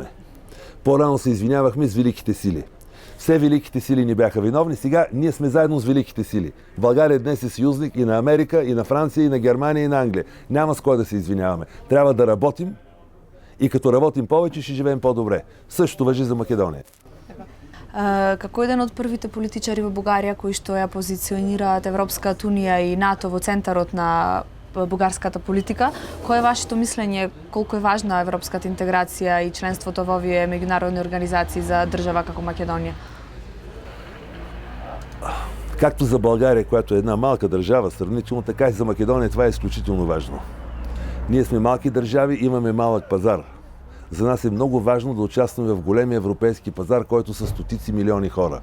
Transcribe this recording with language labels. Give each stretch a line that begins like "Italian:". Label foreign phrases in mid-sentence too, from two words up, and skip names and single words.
Bulgarian: По-рано се извинявахме с великите сили. Все великите сили ни бяха виновни, сега ние сме заедно с великите сили. България днес е съюзник и на Америка, и на Франция, и на Германия, и на Англия. Няма с кой да се извиняваме. Трябва да работим и като работим повече, ще живеем по-добре. Същото важи за Македония.
Macedonian: Како еден од првите политичари во Бугарија кои што ја позиционираат Европската унија и НАТО во центарот на бугарската политика, кое е вашето мислење колку е важна европската интеграција и членството во овие меѓународни организации за држава како Македонија?
Bulgarian: Както за България, която е една малка държава сравнително, така и за Македония това е изключително важно. Ние сме малки държави, имаме малък пазар. За нас е много важно да участваме в големия европейски пазар, който са стотици милиони хора.